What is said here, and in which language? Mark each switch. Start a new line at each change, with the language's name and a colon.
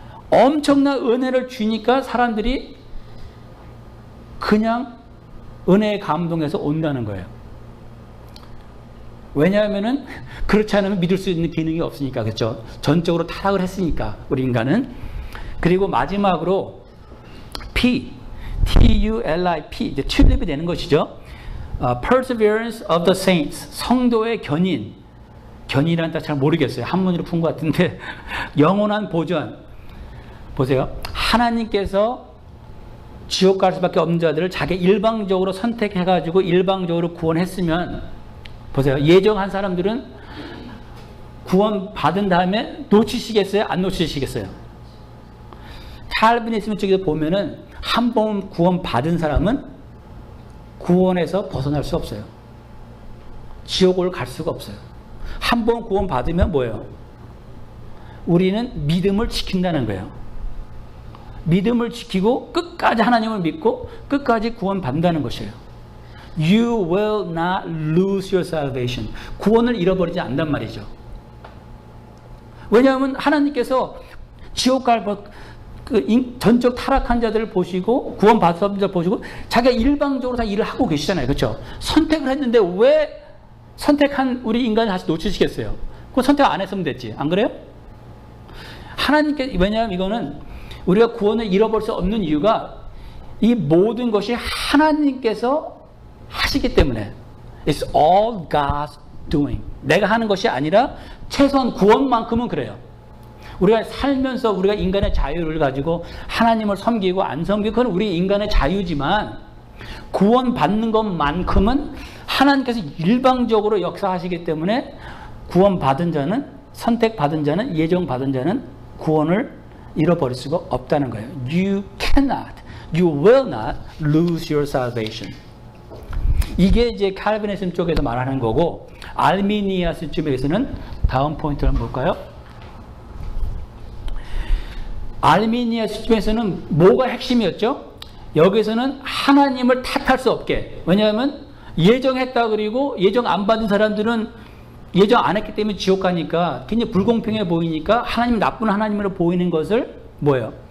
Korean: 엄청난 은혜를 주니까 사람들이 그냥 은혜에 감동해서 온다는 거예요. 왜냐하면은 그렇지 않으면 믿을 수 있는 기능이 없으니까. 그렇죠? 전적으로 타락을 했으니까 우리 인간은. 그리고 마지막으로 P, T-U-L-I-P, 이제 튤립이 되는 것이죠.
English: Perseverance of the saints,
Korean: 성도의 견인. 견인이라는 뜻 잘 모르겠어요. 한문으로 푼 것 같은데 영원한 보전. 보세요. 하나님께서 지옥 갈 수밖에 없는 자들을 자기 일방적으로 선택해가지고 일방적으로 구원했으면, 보세요. 예정한 사람들은 구원 받은 다음에 놓치시겠어요? 안 놓치시겠어요? 칼빈이스트 쪽에서 보면은 한 번 구원 받은 사람은 구원에서 벗어날 수 없어요. 지옥을 갈 수가 없어요. 한 번 구원 받으면 뭐예요? 우리는 믿음을 지킨다는 거예요. 믿음을 지키고 끝까지 하나님을 믿고 끝까지 구원 받는다는 것이에요.
English: You will not lose your salvation.
Korean: 구원을 잃어버리지 않단 말이죠. 왜냐하면 하나님께서 지옥 갈 전적 타락한 자들을 보시고 구원 받은 자들을 보시고 자기가 일방적으로 다 일을 하고 계시잖아요. 그렇죠? 선택을 했는데 왜 선택한 우리 인간을 다시 놓치시겠어요? 그건 선택 안 했으면 됐지. 안 그래요? 하나님께, 왜냐하면 이거는 우리가 구원을 잃어버릴 수 없는 이유가 이 모든 것이 하나님께서 하시기 때문에.
English: It's all God's doing.
Korean: 내가 하는 것이 아니라 최소한 구원만큼은 그래요. 우리가 살면서 우리가 인간의 자유를 가지고 하나님을 섬기고 안 섬기고 그건 우리 인간의 자유지만 구원 받는 것만큼은 하나님께서 일방적으로 역사하시기 때문에 구원받은 자는, 선택받은 자는, 예정받은 자는 구원을 잃어버릴 수가 없다는 거예요.
English: You cannot, you will not lose your salvation.
Korean: 이게 이제 칼빈이즘 쪽에서 말하는 거고, 알미니아스 쪽에서는 다음 포인트를 한번 볼까요? 알미니아스 쪽에서는 뭐가 핵심이었죠? 여기서는 하나님을 탓할 수 없게. 왜냐하면 예정했다 그리고 예정 안 받은 사람들은 예정 안 했기 때문에 지옥 가니까 굉장히 불공평해 보이니까 하나님 나쁜 하나님으로 보이는 것을 뭐예요?